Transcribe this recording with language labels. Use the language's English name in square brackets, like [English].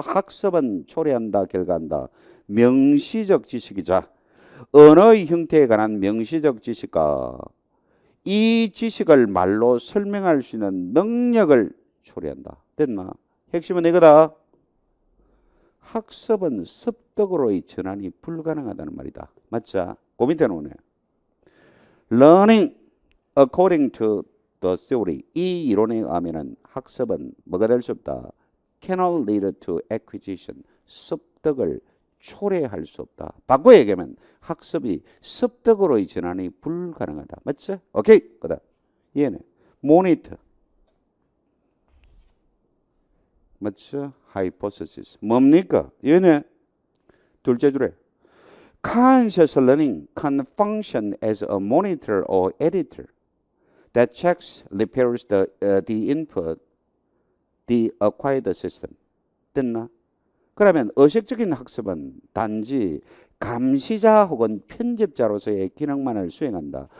[Korean] 학습은 초래한다, 결과한다. 명시적 지식이자 언어의 형태에 관한 명시적 지식과 이 지식을 말로 설명할 수 있는 능력을 초래한다. 됐나? 핵심은 이거다. 학습은 습득으로의 전환이 불가능하다는 말이다. 맞죠? 그 밑에 오네. [English] Learning according to the theory. [Korean] 이 이론에 의하면 학습은 뭐가 될 수 없다. [English] Cannot lead to acquisition. [Korean] 습득을 초래할 수 없다. 바꿔 얘기하면 학습이 습득으로의 전환이 불가능하다. 맞죠? 오케이. 그다음 얘네. Monitor. 맞죠? Hypothesis. 뭡니까? 얘네. [English] 둘째 줄에 conscious learning can function as a monitor or editor that checks, repairs the input, the acquired system. [Korean] 됐나? 그러면 의식적인 학습은 단지 감시자 혹은 편집자로서의 기능만을 수행한다.